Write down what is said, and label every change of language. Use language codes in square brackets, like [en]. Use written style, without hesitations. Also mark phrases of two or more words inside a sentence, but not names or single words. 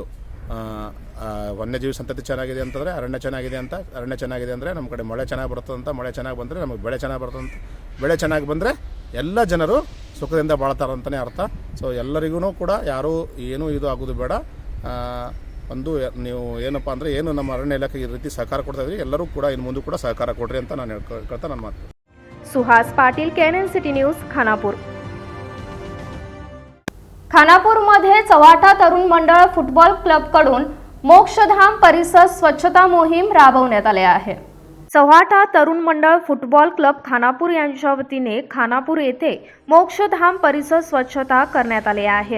[kn] ವನ್ಯಜೀವಿ ಸಂತತಿ ಚೆನ್ನಾಗಿದೆ ಅಂತಂದರೆ ಅರಣ್ಯ ಚೆನ್ನಾಗಿದೆ ಅಂತ, ಅರಣ್ಯ ಚೆನ್ನಾಗಿದೆ ಅಂದರೆ ನಮ್ಮ ಕಡೆ ಮಳೆ ಚೆನ್ನಾಗಿ ಬರ್ತದಂತ, ಮಳೆ ಚೆನ್ನಾಗಿ ಬಂದರೆ ನಮಗೆ ಬೆಳೆ ಚೆನ್ನಾಗಿ ಬರ್ತದಂತ, ಬೆಳೆ ಚೆನ್ನಾಗಿ ಬಂದರೆ ಎಲ್ಲ ಜನರು ಸುಖದಿಂದ ಬಾಳ್ತಾರಂತಲೇ ಅರ್ಥ. ಸೊ ಎಲ್ಲರಿಗೂ ಕೂಡ ಯಾರೂ ಏನೂ ಇದು ಆಗೋದು ಬೇಡ. ಒಂದು ನೀವು ಏನಪ್ಪ ಅಂದರೆ ಏನು ನಮ್ಮ ಅರಣ್ಯ ಇಲಾಖೆಗೆ ಈ ರೀತಿ ಸಹಕಾರ ಕೊಡ್ತಾ ಇದ್ರಿ, ಎಲ್ಲರೂ ಕೂಡ ಇನ್ನು ಮುಂದೆ ಕೂಡ ಸಹಕಾರ ಕೊಡ್ರಿ ಅಂತ ನಾನು ಹೇಳ್ಕೊಳ್ತಾ ನನ್ನ ಮಾತು. [mr] सुहास पाटील, KNN सिटी न्यूज, खानापूर. खानापूरमध्ये चव्हाटा तरुण मंडळ फुटबॉल क्लबकडून मोक्षधाम परिसर स्वच्छता मोहीम राबवण्यात आली आहे. चव्हाटा तरुण मंडळ फुटबॉल क्लब खानापूर यांच्या वतीने खानापूर येथे मोक्षधाम परिसर स्वच्छता करण्यात आली आहे.